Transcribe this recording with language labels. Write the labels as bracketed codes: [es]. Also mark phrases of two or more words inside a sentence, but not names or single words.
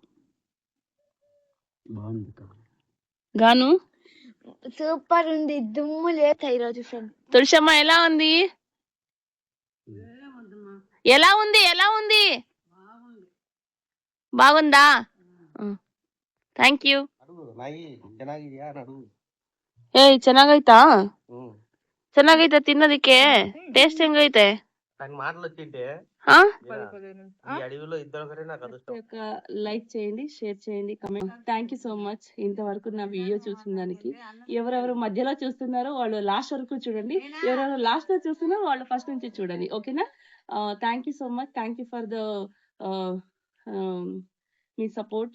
[te] బాగుంది గాను సూపర్ ఉంది, దుమ్ము లేదు ఈరోజు. తులసమ్మ ఎలా ఉంది? ఎలా ఉంది? ఎలా ఉంది? బాగుందా? [en] thank you. [kn] ಏ ಚೆನ್ನಾಗೈತಾ? ಚೆನ್ನಾಗೈತೆ ತಿನ್ನೋದಿಕ್ಕೆ? ಟೇಸ್ಟ್ ಹೆಂಗೈತೆ? [te] లైక్ చేయండి, షేర్ చేయండి, కమెంట్. [en] thank you so much [te] ఇంతవరకు నా వీడియో చూసిన దానికి. ఎవరెవరు మధ్యలో చూస్తున్నారో వాళ్ళు లాస్ట్ వరకు చూడండి, ఎవరెవరు లాస్ట్ లో చూస్తున్నారో వాళ్ళు ఫస్ట్ నుంచి చూడండి. [en] ఓకేనా? thank you so much. thank you for the మీ సపోర్ట్.